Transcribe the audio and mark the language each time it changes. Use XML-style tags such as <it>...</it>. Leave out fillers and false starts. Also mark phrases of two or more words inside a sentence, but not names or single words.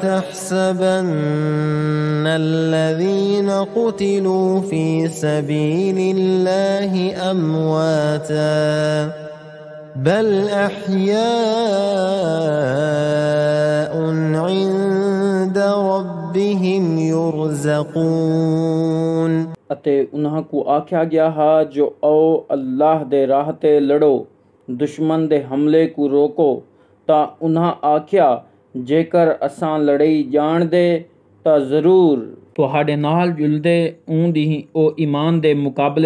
<ar>تحسبن الذين قتلوا في سبيل الله أمواتا بل أحياء عند ربهم يرزقون</ar> <skr>ਅਤੇ ਉਹਨਾਂ ਕੋ ਆਖਿਆ ਗਿਆ ਹੈ ਜੋ ਆਓ ਅੱਲਾਹ ਦੇ ਰਾਹ ਤੇ ਲੜੋ ਦੁਸ਼ਮਣ ਦੇ ਹਮਲੇ ਕੋ ਰੋਕੋ ਤਾਂ ਉਹਨਾਂ ਆਖਿਆ ਜੇਕਰ ਅਸਾਂ ਲੜਾਈ ਜਾਣਦੇ ਤਾਂ ਜ਼ਰੂਰ ਤੁਹਾਡੇ ਨਾਲ ਜੁਲਦੇ ਉਂਦੀ ਹੀ ਉਹ ਈਮਾਨ ਦੇ ਮੁਕਾਬਲੇ</skr>